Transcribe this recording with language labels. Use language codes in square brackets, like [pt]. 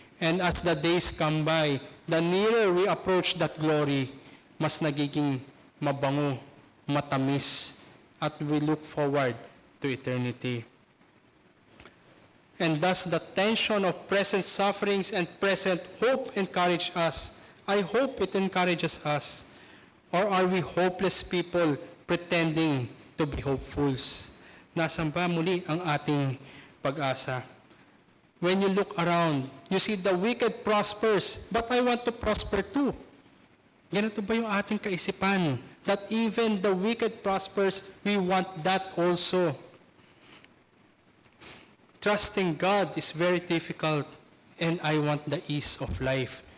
[en] And as the days come by, the nearer we approach that glory, [tl] mas nagiging mabango, matamis, at [en] we look forward to eternity. And thus the tension of present sufferings and present hope encourage us. I hope it encourages us. Or are we hopeless people pretending to be hopefuls? [tl] Nasaan ba muli ang ating pag-asa? [en] When you look around, you see the wicked prospers, but I want to prosper too. [tl] Ganito ba yung ating kaisipan? [en] That even the wicked prospers, we want that also. Trusting God is very difficult, and I want the ease of life.